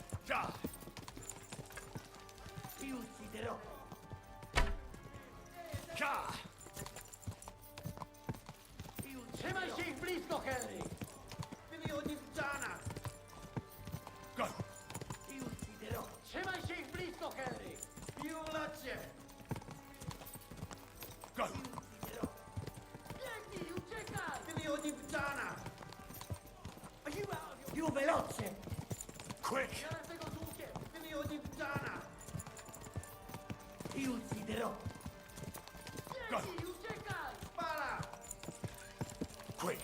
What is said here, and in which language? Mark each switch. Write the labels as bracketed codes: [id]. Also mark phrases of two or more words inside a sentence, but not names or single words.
[it] Ti ucciderò. [pl] Trzymaj się ich blisko, Henry! [it] Figlio di puttana! [en] Go! [it] Ti ucciderò! [pl] Trzymaj się ich blisko, Henry! Piulacie! [en] Go! [it] Ti ucciderò! [pl] Biegnij, uciekaj! [it] Figlio di puttana! Più veloce! Quick! [pl] Biorę tego z łukiem! [it] Figlio di puttana! Ti ucciderò! [pl] Biegnij, uciekaj! Spara! [en] Quick!